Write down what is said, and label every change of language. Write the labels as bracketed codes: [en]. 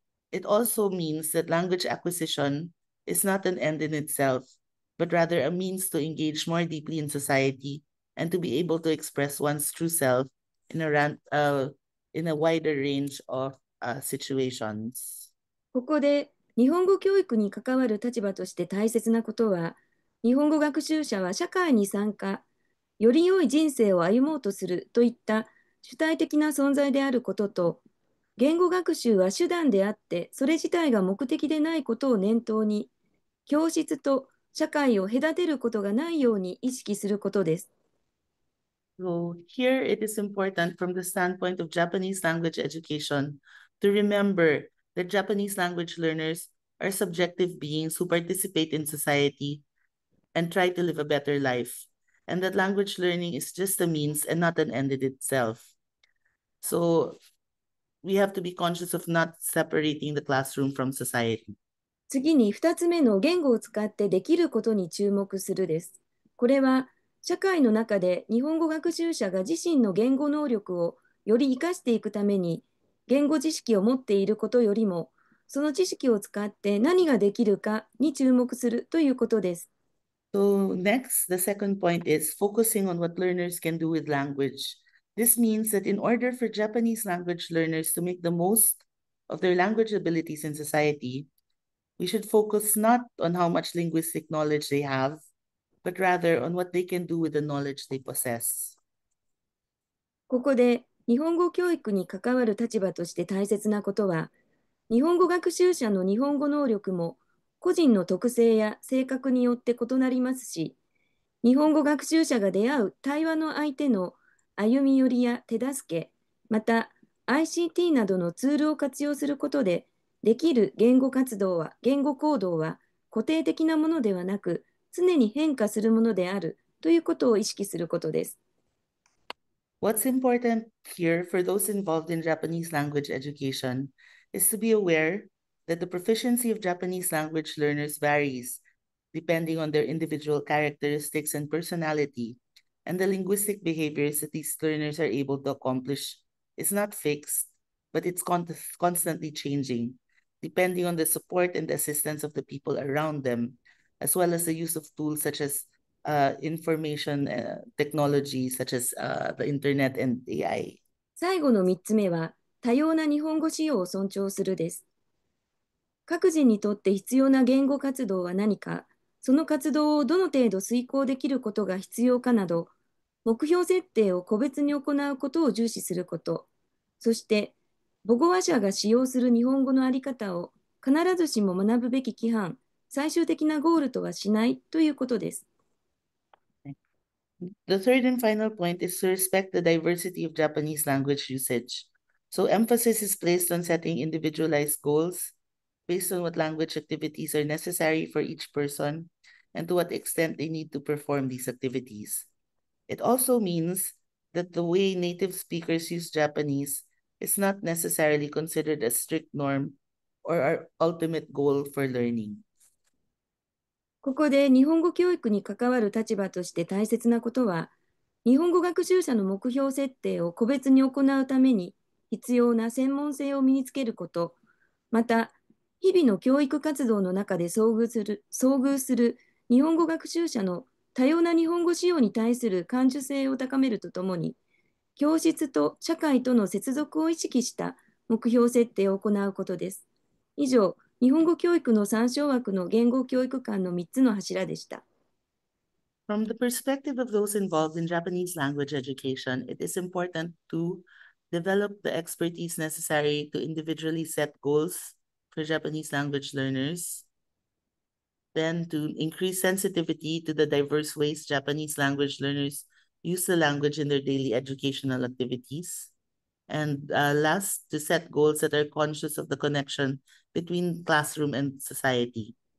[en] It also means that language acquisition is not an end in itself, but rather a means to engage more deeply in society and to be able to express one's true self in a wider range of situations. [ja] ここで日本語教育に関わる立場として大切なことは、日本語学習者は社会に参加、より良い人生を歩もうとするといった主体的な存在であることと、言語学習は手段であって、それ自体が目的でないことを念頭に、教室と社会を隔てることがないように意識することです。 [en] So here it is important from the standpoint of Japanese language education to remember that Japanese language learners are subjective beings who participate in society and try to live a better life, and that language learning is just a means and not an end in itself. So we have to be conscious of not separating the classroom from society. [ja] 次に2つ目の言語を使ってできることに注目するです。これは社会の中で日本語学習者が自身の言語能力をより活かしていくために言語知識を持っていることよりも、その知識を使って何ができるかに注目するということです。 [en] So next, the second point is focusing on what learners can do with language. This means that in order for Japanese language learners to make the most of their language abilities in society, we should focus not on how much linguistic knowledge they have, but rather on what they can do with the knowledge they possess. [ja] ここで日本語教育に関わる立場として大切なことは、日本語学習者の日本語能力も個人の特性や性格によって異なりますし、日本語学習者が出会う対話の相手の歩み寄りや手助け、また ICT などのツールを活用することでできる言語行動は固定的なものではなく、常に変化するものであるということを意識することです。 [en] What's important here for those involved in Japanese language education is to be aware that the proficiency of Japanese language learners varies depending on their individual characteristics and personality, and the linguistic behaviors that these learners are able to accomplish is not fixed, but it's constantly changing, depending on the support and the assistance of the people around them, as well as the use of tools such as information technology such as the internet and AI. [ja] 最後の3つ目は、多様な日本語使用を尊重するです。各人にとって必要な言語活動は何か、その活動をどの程度遂行できることが必要かなど、目標設定を個別に行うことを重視すること、そして母語話者が使用する日本語の在り方を必ずしも学ぶべき規範、最終的なゴールとはしないということです。 [en] The third and final point is to respect the diversity of Japanese language usage. So emphasis is placed on setting individualized goals based on what language activities are necessary for each person and to what extent they need to perform these activities. It also means that the way native speakers use Japanese is not necessarily considered a strict norm or our ultimate goal for learning. [ja] ここで日本語教育に関わる立場として大切なことは、日本語学習者の目標設定を個別に行うために必要な専門性を身につけること、また、日々の教育活動の中で遭遇する日本語学習者の多様な日本語使用に対する感受性を高めるとともに、教室と社会との接続を意識した目標設定を行うことです。以上、日本語教育の参照枠の言語教育観の3つの柱でした。 [en] From the perspective of those involved in Japanese language education, it is important to develop the expertise necessary to individually set goals for Japanese language learners, then to increase sensitivity to the diverse ways Japanese language learners use the language in their daily educational activities, and last, to set goals that are conscious of the connection between classroom and society.